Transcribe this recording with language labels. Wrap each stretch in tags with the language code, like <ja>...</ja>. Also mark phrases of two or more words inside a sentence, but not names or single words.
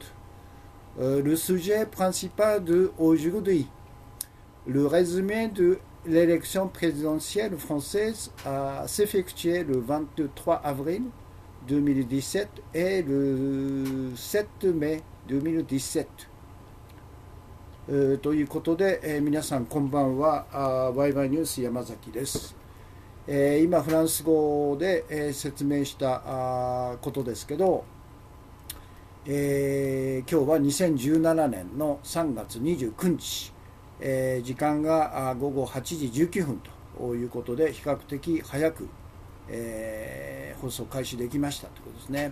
<fr>Le sujet principal d'aujourd'hui, le résumé de l'élection présidentielle française s'effectué le 23 avril 2017et le7 mai2017。</fr> <ja>ということで、皆さんこんばんは。ワイワイニュース山崎です。今フランス語で、説明したことですけど、今日は2017年の3月29日、時間が午後8時19分ということで比較的早く放送開始できましたということですね。</ja>